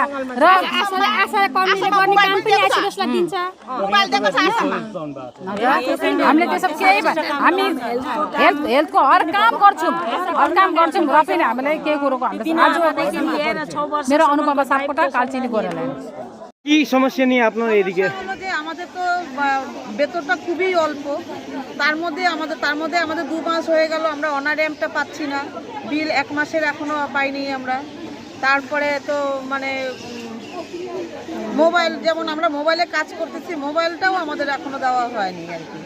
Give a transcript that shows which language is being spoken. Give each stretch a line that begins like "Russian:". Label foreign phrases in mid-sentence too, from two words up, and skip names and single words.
Nepali: र हामीले त्यसो केही हामी हेल्थको हर काम गर्छौँ र पनि हामीलाई केही कुरोको हाम्रो मेरो अनुपमा सापकोटा कालचिनी गोराल्यान्ड।
Bangla: কি সমস্যা নিয়ে আপনারা এদিকে? আমাদের তো বেতনটা খুবই অল্প, তার মধ্যে আমাদের 2 মাস হয়ে গেল আমরা অনারেমটা পাচ্ছি না, বিল 1 মাসের এখনো পাইনি আমরা। তারপরে তো মানে মোবাইল, যেমন আমরা মোবাইলে কাজ করতেছি, মোবাইলটাও আমাদের এখনো দেওয়া হয়নি আর কি।